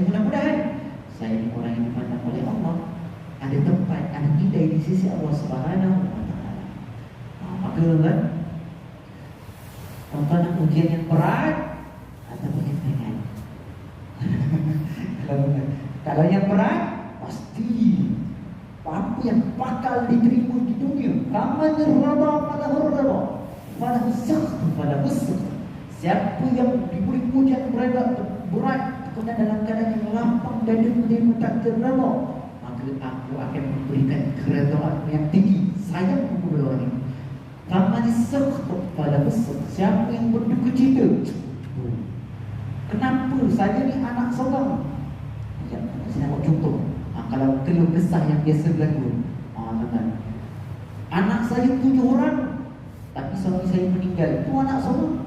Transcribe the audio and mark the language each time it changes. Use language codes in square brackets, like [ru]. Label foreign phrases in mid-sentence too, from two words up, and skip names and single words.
[ms] Mudah-mudahan saya ini orang yang dipandang oleh Allah, ada tempat, ada nilai di sisi [ar] الله سبحانه وتعالى. [ms] Maka tuan-tuan nak ujian yang berat atau yang ringan? Kalau yang berat, pasti apa yang bakal diterima di dunia. [ar] فمن رضي فله الرضا، فله السخط فله السخط. [ms] Siapa yang diberi ujian berat, kerana dalam keadaan yang lapang dan menerima takdir rada, maka aku akan memberikan keredaan yang tinggi. Sayang kepada orang ini. [ar] فمن سخط فله السخط. [ms] Siapa yang berduka cita, kenapa saya ni anak seorang? Ya, saya nak buat contoh. Kalau keluh kesah yang biasa berlaku, anak saya 7 orang, tapi suami saya meninggal. Itu anak seorang.